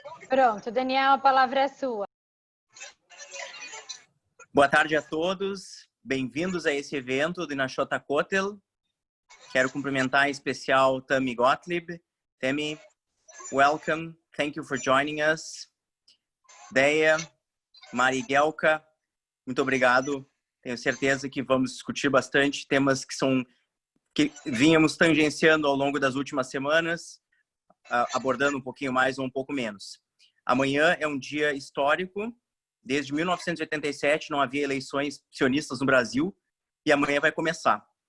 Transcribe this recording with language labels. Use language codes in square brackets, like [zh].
[pt] Pronto, Daniel, a palavra é sua. Boa tarde a todos, bem-vindos a esse evento do Nashot HaKotel. Quero cumprimentar em especial Tammy Gottlieb. [en] Tammy, welcome, thank you for joining us. [pt] Deia, Mari Gelka, muito obrigado. Tenho certeza que vamos discutir bastante temas que vínhamos tangenciando ao longo das últimas semanas, abordando um pouquinho mais ou um pouco menos. Amanhã é um dia histórico. Desde 1987 não havia eleições sionistas no Brasil e amanhã vai começar.